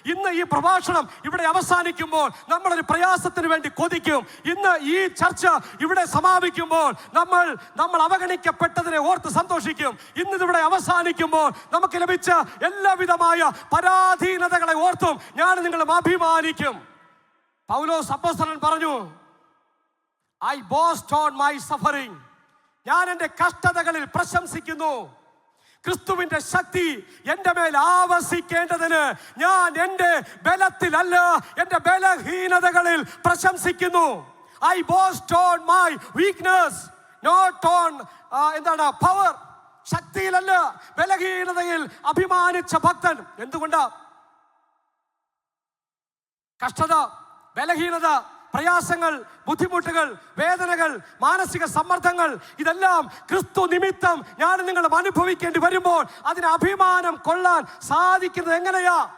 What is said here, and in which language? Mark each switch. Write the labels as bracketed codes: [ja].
[ml] ഇന്ന് ഈ പ്രഭാഷണം ഇവിടെ അവസാനിക്കുമ്പോൾ നമ്മളൊരു പ്രയാസത്തിന് വേണ്ടി കൊതിക്കും. ഇന്ന് ഈ ചർച്ച ഇവിടെ സമാപിക്കുമ്പോൾ നമ്മൾ അവഗണിക്കപ്പെട്ടതിനെ ഓർത്ത് സന്തോഷിക്കും. ഇന്നിവിടെ അവസാനിക്കുമ്പോൾ നമുക്ക് ലഭിച്ച എല്ലാവിധമായ പരാധീനതകളെ ഓർത്തും ഞാൻ നിങ്ങളും അഭിമാനിക്കും. പൗലോസ് അപ്പോസ്തലൻ പറഞ്ഞു, [en] I boast on my suffering. [ml] ഞാൻ എൻ്റെ കഷ്ടതകളിൽ പ്രശംസിക്കുന്നു. ക്രിസ്തുവിന്റെ ശക്തി എൻ്റെ മേൽ ആവസിക്കേണ്ടതിന് ഞാൻ എൻ്റെ ബലത്തിലല്ല, എൻ്റെ ബലഹീനതകളിൽ പ്രശംസിക്കുന്നു. [en] I boast on my weakness, not on power. [ml] ശക്തിയിലല്ല, ബലഹീനതയിൽ അഭിമാനിച്ച ഭക്തൻ. എന്തുകൊണ്ടാ? കഷ്ടത, ബലഹീനത, പ്രയാസങ്ങൾ, ബുദ്ധിമുട്ടുകൾ, വേദനകൾ, മാനസിക സമ്മർദ്ദങ്ങൾ, ഇതെല്ലാം ക്രിസ്തു നിമിത്തം ഞാൻ നിങ്ങളും അനുഭവിക്കേണ്ടി വരുമ്പോൾ അതിന് അഭിമാനം കൊള്ളാൻ സാധിക്കുന്നത് എങ്ങനെയാ?